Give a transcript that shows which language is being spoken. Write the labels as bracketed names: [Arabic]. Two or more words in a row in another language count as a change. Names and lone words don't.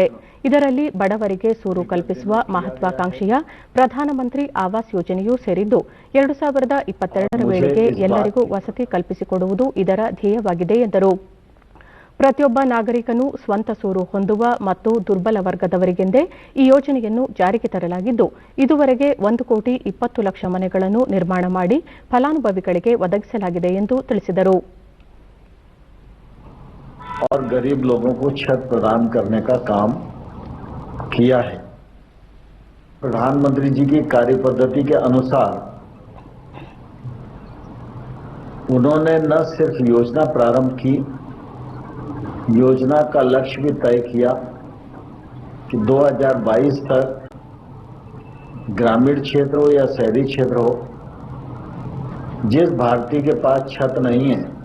[Kannada] ಇದರಲ್ಲಿ ಬಡವರಿಗೆ ಸೂರು ಕಲ್ಪಿಸುವ ಮಹತ್ವಾಕಾಂಕ್ಷೆಯ ಪ್ರಧಾನಮಂತ್ರಿ ಆವಾಸ್ ಯೋಜನೆಯೂ ಸೇರಿದ್ದು, 2022ರ ವೇಳೆಗೆ ಎಲ್ಲರಿಗೂ ವಸತಿ ಕಲ್ಪಿಸಿಕೊಡುವುದು ಇದರ ಧ್ಯೇಯವಾಗಿದೆ ಎಂದರು. ಪ್ರತಿಯೊಬ್ಬ ನಾಗರಿಕನು ಸ್ವಂತ ಸೂರು ಹೊಂದುವ ಮತ್ತು ದುರ್ಬಲ ವರ್ಗದವರಿಗೆಂದೇ ಈ ಯೋಜನೆಯನ್ನು ಜಾರಿಗೆ ತರಲಾಗಿದ್ದು, ಇದುವರೆಗೆ 1,20,00,000 ಮನೆಗಳನ್ನು ನಿರ್ಮಾಣ ಮಾಡಿ ಫಲಾನುಭವಿಗಳಿಗೆ ಒದಗಿಸಲಾಗಿದೆ ಎಂದು ತಿಳಿಸಿದರು. [Hindi] और गरीब लोगों को छत प्रदान करने का काम किया है. प्रधानमंत्री जी की कार्यपद्धति के अनुसार उन्होंने न सिर्फ योजना प्रारंभ की, योजना का लक्ष्य भी तय किया कि 2022 तक ग्रामीण क्षेत्र हो या शहरी क्षेत्र हो, जिस भारतीय के पास छत नहीं है